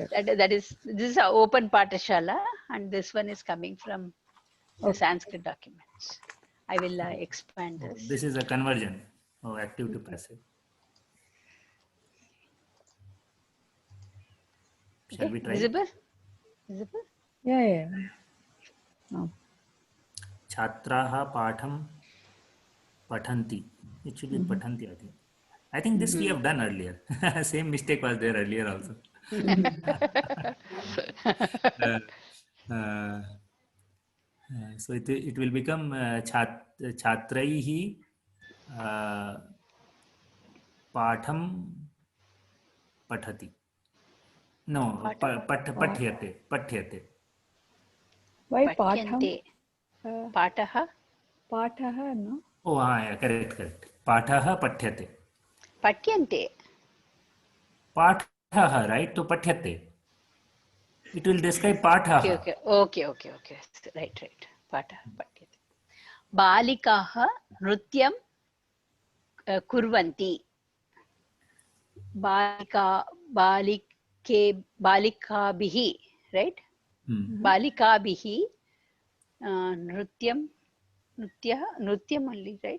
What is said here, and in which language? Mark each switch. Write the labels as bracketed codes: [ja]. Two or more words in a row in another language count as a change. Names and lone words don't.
[en] This is an open Pathashala, and this one is coming from the Sanskrit documents. I will expand this. This is a conversion of active to passive. Shall we try? Visible? Visible? Yeah, yeah. No. [sa] छात्राः पाठं पठन्ति. [en] It should be pathanti, I think. I think this we have done earlier. Same mistake was there earlier also. Uh, so it will become [sa] छात्रैः पाठं पठति. No, pathyate. [en] Why [sa] Patyante. patham? Pataha. Pathaha, no? [en] Oh, yeah, correct. [sa] पाठः पठ्यते. Patyante. Pathaha, [en] right? To pathyate. It will describe pathaha. Okay. Right. [sa] पाठः। पठ्यते. बालिकाः नृत्यं कुर्वन्ति. Balikabhihi, right? बालिकाभिः नृत्यम् [en] only, right?